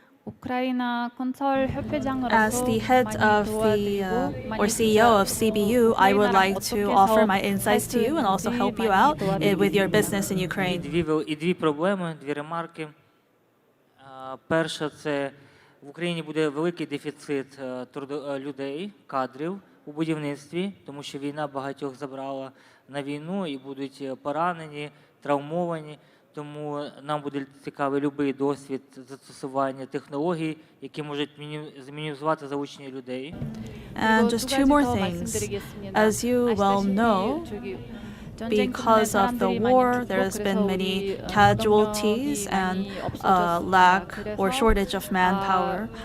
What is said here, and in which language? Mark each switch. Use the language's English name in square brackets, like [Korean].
[English] As the head of the or CEO of CBU, I would like to offer my insights to you and also help you out with your business in Ukraine. [Ukrainian] І дві проблеми, дві ремарки. Перша – це в Україні буде великий дефіцит людей, кадрів у будівництві, тому що війна багатьох забрала на війну і будуть поранені, травмовані. Тому нам буде цікавий будь-який досвід застосування технологій, які можуть мінімізувати залучення людей. [English] And just two more things. As you well know, because of the war, there has been many casualties and lack or shortage of manpower.